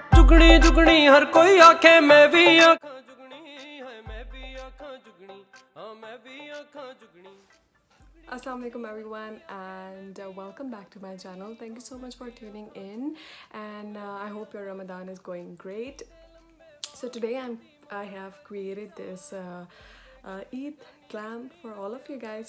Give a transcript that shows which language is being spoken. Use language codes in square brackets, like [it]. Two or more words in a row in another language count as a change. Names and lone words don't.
[pa] ਜੁਗਨੀ ਜੁਗਨੀ ਹਰ ਕੋਈ ਆਖੇ ਮੈਂ ਵੀ ਆਖਾਂ ਜੁਗਨੀ ਹੈ ਮੈਂ ਵੀ ਆਖਾਂ ਜੁਗਨੀ ਹਾਂ ਮੈਂ ਵੀ ਆਖਾਂ ਜੁਗਨੀ. [ar] السلام عليكم [en] everyone, and welcome back to my channel. Thank you so much for tuning in, and I hope your Ramadan is going great. So today I have created this Eid glam for all of you guys.